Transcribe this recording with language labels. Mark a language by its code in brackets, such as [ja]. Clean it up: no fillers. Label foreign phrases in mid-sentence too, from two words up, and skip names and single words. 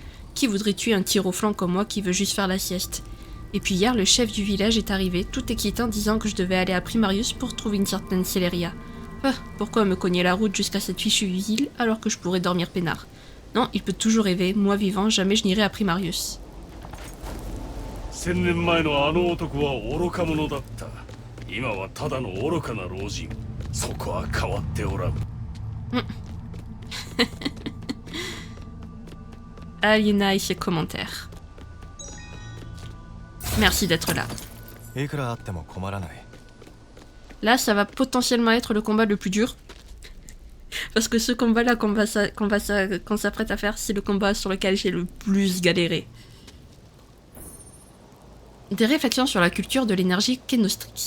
[fr] Qui voudrait tuer un tir au flanc comme moi qui veut juste faire la sieste? Et puis hier, le chef du village est arrivé, tout excitant, disant que je devais aller à Primarius pour trouver une certaine Celeria. Ah, pourquoi me cogner la route jusqu'à cette fichue île alors que je pourrais dormir peinard? Non, il peut toujours rêver, moi vivant, jamais je n'irai à Primarius. [ja] 1000 年前のあの男は愚か者だった。今はただの愚かな老人。そこは変わっておらん。 [fr] Aliena et ses commentaires. Merci d'être là. [ja] いくらあっても困らない。 [fr] Là, ça va potentiellement être le combat le plus dur. Parce que ce combat-là qu'on s'apprête à faire, c'est le combat sur lequel j'ai le plus galéré. Des réflexions sur la culture de l'énergie Kenostrix.